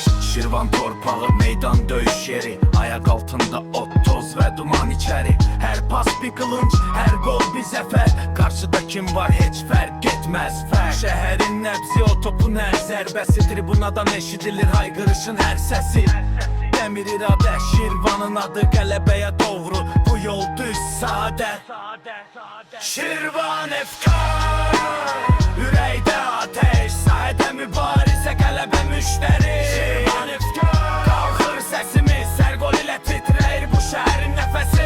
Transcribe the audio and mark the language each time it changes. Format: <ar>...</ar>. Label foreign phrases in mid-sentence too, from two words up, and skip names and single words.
<az>Şirvan torpağı, meydan döyüş yeri.</az> <tr>Ayak altında ot, toz ve duman içeri. Her pas bir kılınç, her gol bir zafer. Karşıda kim var hiç fark etmez. Şehrin nebzi, o topun her zərbesi. Tribunadan eşidilir haykırışın her sesi. Demir irade,</tr> <az>Şirvanın adı, qələbəyə doğru. Bu yol düz, sadə. Şirvan efkar, ürəkdə ateş, sahədə mübarizə, qələbə müştəri. Şirvan efkar, qalxır səsimiz, hər gol ilə titrəyir bu şəhərin nəfəsi.</az>